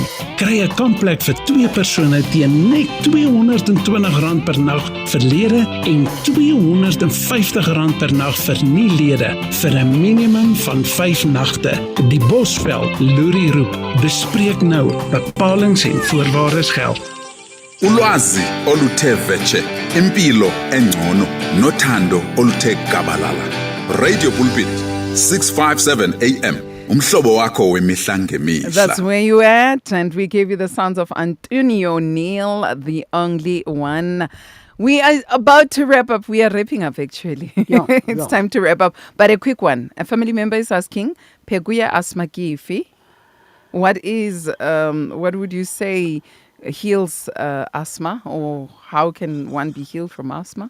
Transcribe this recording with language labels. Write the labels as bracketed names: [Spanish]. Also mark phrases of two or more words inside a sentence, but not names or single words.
[Afrikaans] Kry 'n kampplek vir 2 persone teen net R220 per nag vir lede en R250 per nag vir nie-lede vir 'n minimum van 5 nagte. Die Bosveld Loerie roep. Bespreek nou. Bepalings en voorwaardes geld. [Xhosa] Ulwazi oluthe vetshe, impilo engcono nothando oluthe gabalala. Radio Pulpit 657 AM. Umhlobo wakho wemihla ngemihla. [English] That's where you at, and we gave you the sounds of Antonio Neil, the only one. We are about to wrap up. We are wrapping up, actually. It's time to wrap up. But a quick one. A family member is asking, Peguya Asmakifi, what would you say heals asthma, or how can one be healed from asthma?